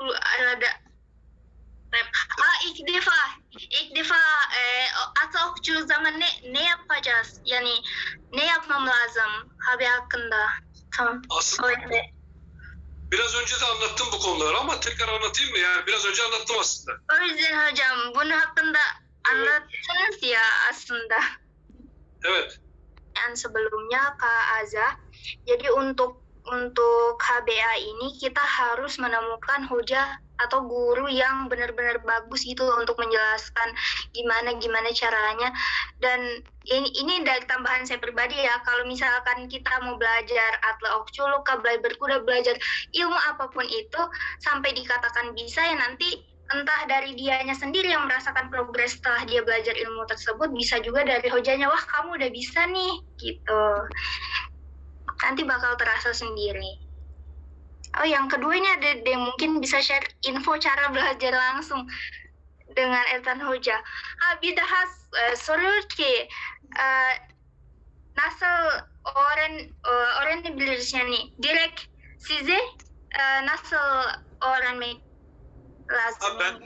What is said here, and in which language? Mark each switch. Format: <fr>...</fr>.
<tr>Aku ada ilk defa atlı okçu zaman ne yapacağız? Yani ne yapmam lazım abi hakkında? Tamam. Aslında Öyle. biraz önce de anlattım bu konuları ama tekrar anlatayım mı? Yani biraz önce anlattım aslında. O yüzden hocam bunun hakkında anlattınız ya aslında. Evet.</tr> <id>Yang sebelumnya Kak Aza. Jadi untuk KBA ini kita harus menemukan hoja atau guru yang benar-benar bagus gitu untuk menjelaskan gimana caranya. Dan ini dari tambahan saya pribadi ya, kalau misalkan kita mau belajar atlet okculuk, belajar berkuda, belajar ilmu apapun itu sampai dikatakan bisa ya nanti entah dari dianya sendiri yang merasakan progres setelah dia belajar ilmu tersebut, bisa juga dari hojanya, wah kamu udah bisa nih gitu. Nanti bakal terasa sendiri. Oh, yang kedua ini ada yang mungkin bisa share info cara belajar langsung dengan Ertan Hoca.</id> <tr>Bir daha soruyor ki nasıl öğrenebiliriz yani direkt size nasıl öğrenmek lazım?</tr>